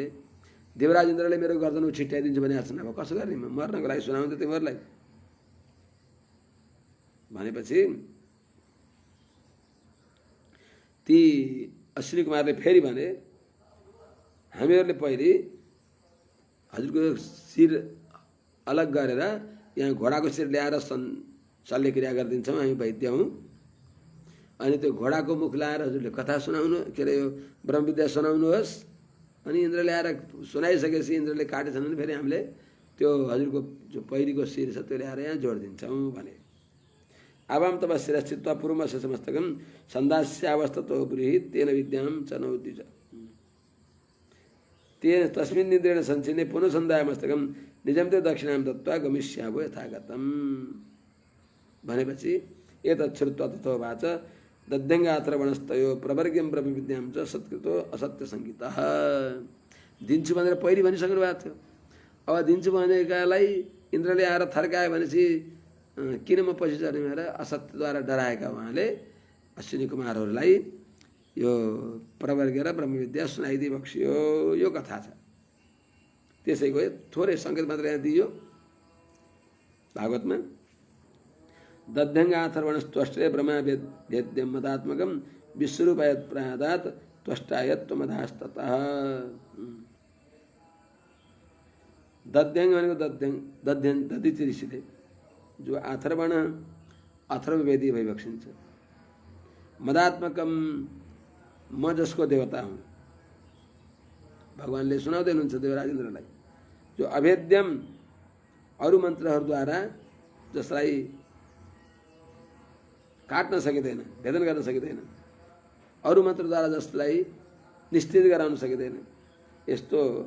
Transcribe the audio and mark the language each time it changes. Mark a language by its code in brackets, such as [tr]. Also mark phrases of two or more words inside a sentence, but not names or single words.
[ne] देवराजेन्द्रले मेरो गर्दन छिट्याइदिन्छु भने आसन अब कसो गर्ने, मर्नको लागि सुनाउँथ्यो तिमीहरूलाई भनेपछि ती अश्विनी कुमारले फेरि भने हामीहरूले पहिले हजुरको शिर अलग गरेर यहाँ घोडाको शिर ल्याएर शल्यक्रिया गरिदिन्छौँ, हामी वैद्य हौँ। अनि त्यो घोडाको मुख लाएर हजुरले कथा सुनाउनु, के अरे यो ब्रह्मविद्या सुनाउनुहोस्। अनि इन्द्र ल्याएर सुनाइसकेपछि इन्द्रले काटेछन् भने फेरि हामीले त्यो हजुरको जो पहिरीको शिर छ त्यो ल्याएर यहाँ जोडिदिन्छौँ भने। [sa] आवाम तब शिरस्थित्वा पूर्वम समस्तकम सन्दास्यावस्थतो ब्रूहि तेन विद्याम च नौद्विज तेन तस्मिन् निद्रेण संचिन्ने पुनः सन्दायमस्तकम निजम ते दक्षिणाम दत्वा गमिष्यामो यथागतम भनेपछि एतत् श्रुत्वा तथोवाच दध्यङ्गात्रवणस्तयो प्रवर्ग्यं ब्रह्मविद्यां च सत्कृतो असत्य सङ्गीतः। [ne] दिन्छु भनेर पहिली भनिसक्नु भएको थियो। अब दिन्छु भनेकालाई इन्द्रले आएर थर्कायो भनेपछि किन म पछि चढ्ने भनेर असत्यद्वारा डराएका उहाँले अश्विनी कुमारहरूलाई यो प्रवर्ग र ब्रह्मविद्या सुनाइदिई बक्सियो। यो कथा छ। त्यसैको थोरै सङ्केत मात्र यहाँ दिइयो भागवतमा। [sa] दध्यङ्गाथर्वणस्त्वष्ट्रे ब्रह्मा भेद्यं मदात्मकं विश्वरूपायत प्रादात त्वष्टायत्वमधास्ततः। [ne] दध्यङ्ग भनेको दधिच ऋषिले जो अथर्वण अथर्ववेदी भइबक्सिन्छ। मदात्मकम, म जसको देवता हुँ, भगवानले सुनाउँदै हुनुहुन्छ देवराजेन्द्रलाई। जो अभेद्यम, अरू मन्त्रहरूद्वारा जसलाई काट्न सकिँदैन, भेदन गर्न सकिँदैन, अरू मन्त्रद्वारा जसलाई निश्चित गराउन सकिँदैन, यस्तो